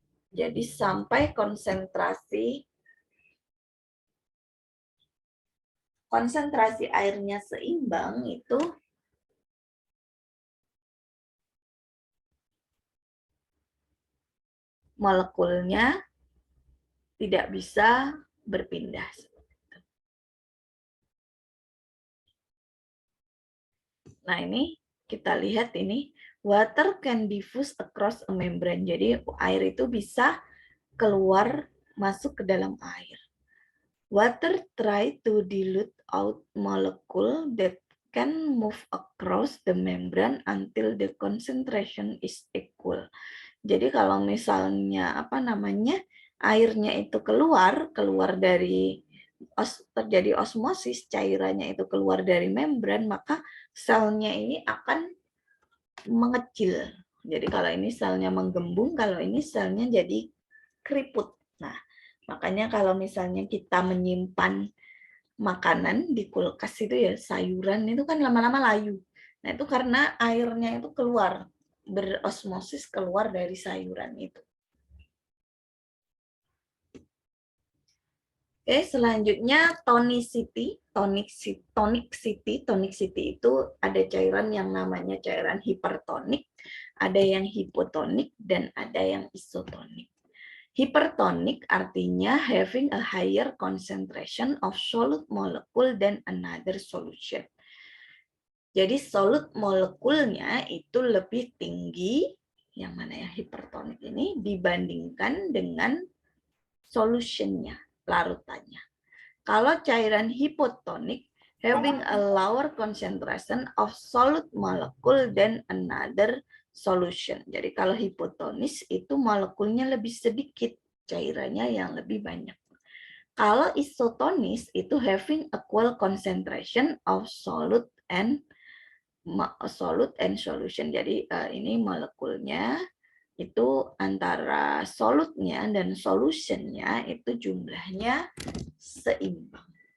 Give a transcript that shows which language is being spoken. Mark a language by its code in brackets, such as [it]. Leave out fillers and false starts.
[id] Jadi sampai konsentrasi airnya seimbang itu molekulnya tidak bisa berpindah. Nah ini kita lihat ini [en] water can diffuse across a membrane. [id] Jadi air itu bisa keluar masuk ke dalam air. [en] Water try to dilute out molecule that can move across the membrane until the concentration is equal. [id] Jadi kalau misalnya airnya itu keluar dari terjadi osmosis, cairannya itu keluar dari membran, maka selnya ini akan mengecil. Jadi kalau ini selnya menggembung, kalau ini selnya jadi keriput. Nah, makanya kalau misalnya kita menyimpan makanan di kulkas itu ya, sayuran itu kan lama-lama layu. Nah, itu karena airnya itu keluar, berosmosis keluar dari sayuran itu. Oke, selanjutnya tonicity. Tonicity itu ada cairan yang namanya cairan hipertonik, ada yang hipotonik, dan ada yang isotonik. Hipertonik artinya [en] having a higher concentration of solute molecule than another solution. [id] Jadi solute molekulnya itu lebih tinggi, yang mana ya hipertonik ini, dibandingkan dengan solutionnya, larutannya. Kalau cairan hipotonik, [en] having a lower concentration of solute molecule than another solution. [id] Jadi kalau hipotonis itu molekulnya lebih sedikit, cairannya yang lebih banyak. Kalau isotonis itu [en] having equal concentration of solute and solute and solution. [id] Jadi ini molekulnya itu antara solutnya dan solutionnya itu jumlahnya seimbang.